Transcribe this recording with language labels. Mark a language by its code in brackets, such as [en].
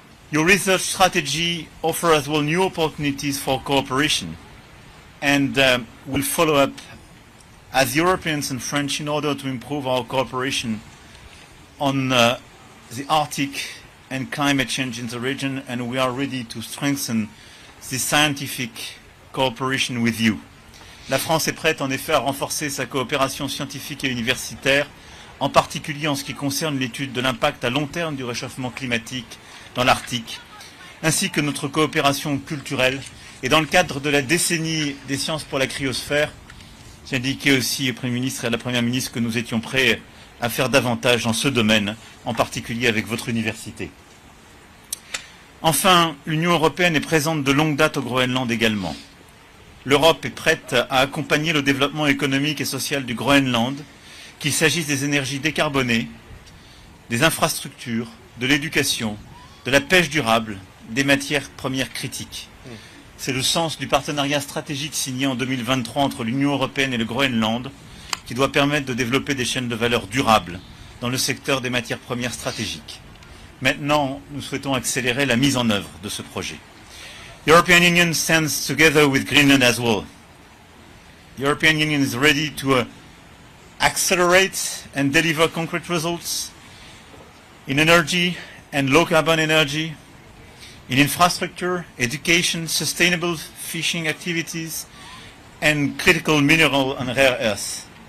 [en] Your research strategy offers as well new opportunities for cooperation, and we'll follow up as Europeans and French in order to improve our cooperation on the Arctic and climate change in the region, and we are ready to strengthen this scientific cooperation with you. [fr] La France est prête en effet à renforcer sa coopération scientifique et universitaire, en particulier en ce qui concerne l'étude de l'impact à long terme du réchauffement climatique dans l'Arctique, ainsi que notre coopération culturelle. Et dans le cadre de la décennie des sciences pour la cryosphère, j'ai indiqué aussi au Premier ministre et à la Première ministre que nous étions prêts à faire davantage dans ce domaine, en particulier avec votre université. Enfin, l'Union européenne est présente de longue date au Groenland également. L'Europe est prête à accompagner le développement économique et social du Groenland, qu'il s'agisse des énergies décarbonées, des infrastructures, de l'éducation, de la pêche durable, des matières premières critiques. C'est le sens du partenariat stratégique signé en 2023 entre l'Union européenne et le Groenland, qui doit permettre de développer des chaînes de valeur durables dans le secteur des matières premières stratégiques. Maintenant, nous souhaitons accélérer la mise en œuvre de ce projet. [en] The European Union stands together with Greenland as well. The European Union is ready to accelerate and deliver concrete results in energy and low-carbon energy, in infrastructure, education, sustainable fishing activities, and critical mineral and rare earths.